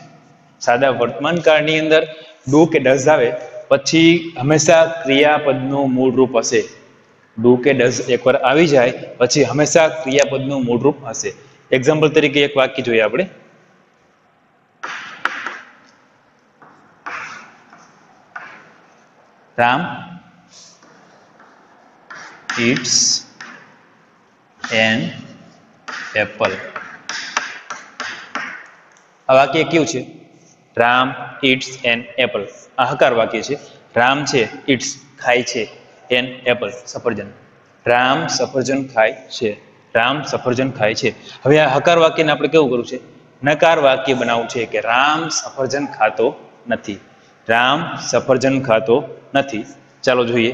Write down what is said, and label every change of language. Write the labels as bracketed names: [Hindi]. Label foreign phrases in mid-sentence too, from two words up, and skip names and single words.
[Gujarati] સાદા વર્તમાન કાળની અંદર ડુ કે ડઝ આવે પછી હંમેશા ક્રિયાપદનું મૂળરૂપ હશે. ડુ કે ડઝ એકવાર આવી જાય પછી હંમેશા ક્રિયાપદનું મૂળરૂપ હશે. એક્ઝામ્પલ તરીકે એક વાક્ય જોઈએ આપણે. [English] રામ eats an apple. [Gujarati] આ વાક્ય કેવું છે? [English] રામ eats an apple. [Gujarati] આ હકાર વાક્ય છે. રામ છે eats ખાય છે, [English] an apple [Gujarati] સફરજન. રામ સફરજન ખાય છે. રામ સફરજન ખાય છે. હવે આ હકાર વાક્યને આપણે કેવું કરવું છે? નકાર વાક્ય બનાવવું છે કે રામ સફરજન ખાતો નથી. રામ સફરજન ખાતો નથી. ચાલો જોઈએ.